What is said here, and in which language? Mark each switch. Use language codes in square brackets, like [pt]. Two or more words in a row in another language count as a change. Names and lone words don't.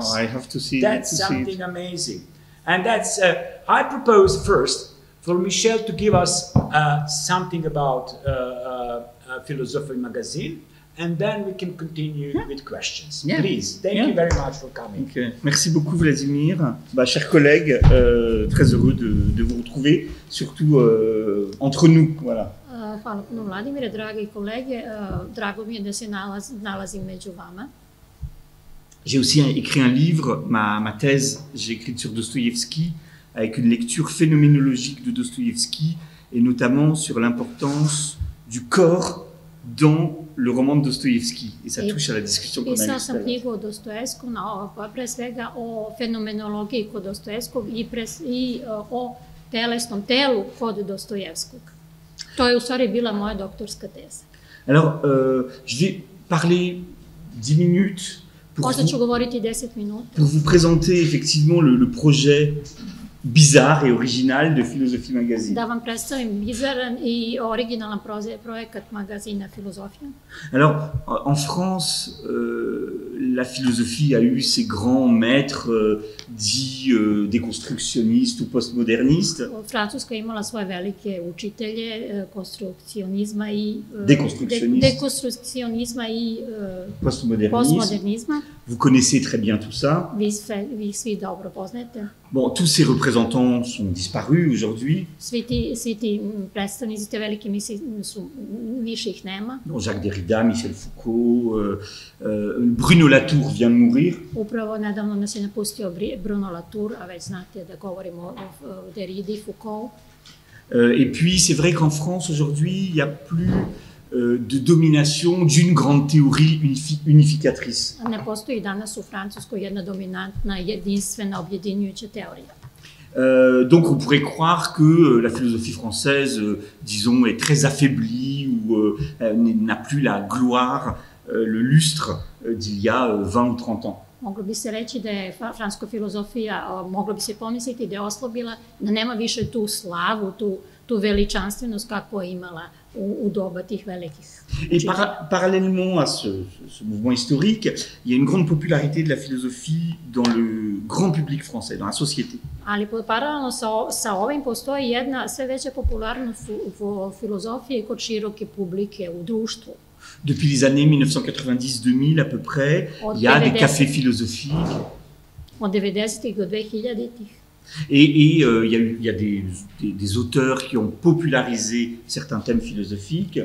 [en] Oh, I have to see. That's something amazing. And that's, I propose first for Michel to give us something about Philosophy magazine, and then we can continue with questions. Please, thank you very much for coming. Okay. [fr] Merci beaucoup Vladimir. Chers collègues, très heureux de vous retrouver, surtout entre nous. Voilà. [sr] Hvala puno Vladimire, dragi kolege, drago mi je da se nalazim među vama. [fr] J'ai aussi écrit un livre, ma thèse, j'ai écrite sur Dostoïevski, avec une lecture phénoménologique de Dostoïevski, et notamment sur l'importance du corps dans le roman de Dostoïevski. Et ça touche à la discussion qu'on a eue. [sr] Pisao sam knjigu o Dostojevsku, pre svega o fenomenologiji kod Dostojevskog i o telesnom telu kod Dostojevskog. To je u stvari bila moja doktorska teza. [fr] Alors, je vais parler 10 minutes pour vous présenter effectivement le projet bizarre et original de Philosophie magazine. [sr] Da vam predstavim bizaran i originalan projekat magazina Filozofija. [fr] Alors, en France, la philosophie a eu ses grands maîtres dits déconstructionnistes ou postmodernistes. [sr] Francuska je imala svoje velike učitelje konstrukcionizma i postmodernizma. [fr] Vous connaissez très bien tout ça. [sr] Vi svi dobro poznajete. [fr] Bon, tous ces représentants sont disparus aujourd'hui. [sr] Svi ti predstavnici te velike misli više ih nema. [fr] Bon, Jacques Derrida, Michel Foucault, Bruno Latour vient de mourir. [sr] Upravo nedavno nas je napustio Bruno Latour, a već znate da govorimo o Derridi i Foucault. [fr] Et puis, c'est vrai qu'en France, aujourd'hui, il n'y a plus de domination d'une grande théorie unificatrice. [sr] Ne postoji danas u Francuskoj jedna dominantna, jedinstvena, objedinjujuća teorija. [fr] Donc on pourrait croire que la philosophie française, disons, est très affaiblie ou n'a plus la gloire, le lustre d'il y a 20 ou 30 ans. [sr] Moglo bi se reći da je francuska filozofija, moglo bi se pomisliti da je oslabila, da nema više tu slavu, tu veličanstvenost kakvu je imala u doba tih velikih. [fr] Et parallèlement à ce mouvement historique, il y a une grande popularité de la philosophie dans le grand public français, dans la société. [sr] Ali paralelno sa ovim postoji jedna sve veća popularnost filozofije kod široke publike u društvu. [fr] Depuis les années 1990-2000 à peu près, il y a des cafés philosophiques. [sr] Od 90-ih do 2000-ih. [fr] Et il y a des auteurs qui ont popularisé certains thèmes philosophiques.